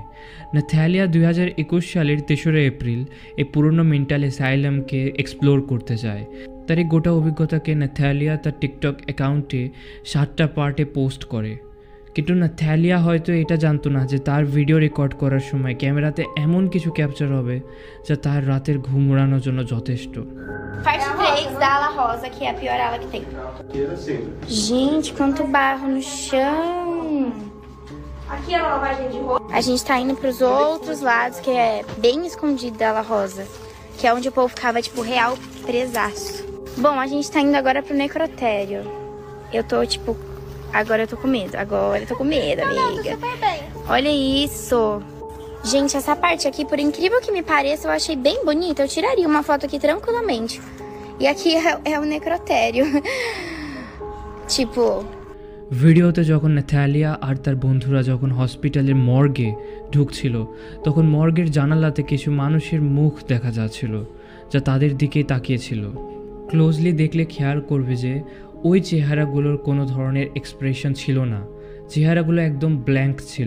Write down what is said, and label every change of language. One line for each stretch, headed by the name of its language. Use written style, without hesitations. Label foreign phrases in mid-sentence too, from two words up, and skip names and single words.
Bangla: নাথালিয়া 2021 সালের 3রা এপ্রিল এই পুরনো
English: mental asylumকে
Bangla: এক্সপ্লোর করতে যায়। তার এই গোটা অভিজ্ঞতাকে নাথালিয়া তার টিকটক অ্যাকাউন্টে 7টা পার্টে পোস্ট করে। কিন্তু নাথালিয়া হয়তো এটা জানতো না যে তার
English: video record
Bangla: করার সময় ক্যামেরাতে এমন কিছু ক্যাপচার হবে যা তার রাতের ঘুম উড়ানোর জন্য যথেষ্ট।
Portuguese: Parte 3 da ala rosa, que é a pior ala que tem. Gente, quanto barro no chão. Aqui é a lavagem de roupa. A gente tá indo pros outros lados, que é bem escondido da ala rosa. Que é onde o povo ficava, tipo, real presaço. Bom, a gente tá indo agora pro necrotério. Eu tô, tipo... Agora eu tô com medo. Agora eu tô com medo, amiga. Não, tô super bem. Olha isso. Gente, essa parte aqui, por incrível que me pareça, eu achei bem bonita. Eu tiraria uma foto aqui tranquilamente. E aqui é o necrotério. Tipo...
Bangla: ভিডিওতে যখন নাথালিয়া আর তার বন্ধুরা যখন হসপিটালের মর্গে ঢুকছিল, তখন মর্গের জানালাতে কিছু মানুষের মুখ দেখা যাচ্ছিল যা তাদের দিকেই তাকিয়েছিল। ক্লোজলি দেখলে খেয়াল করবে যে ওই চেহারাগুলোর কোনো ধরনের এক্সপ্রেশন ছিল না, চেহারাগুলো একদম ব্ল্যাঙ্ক ছিল।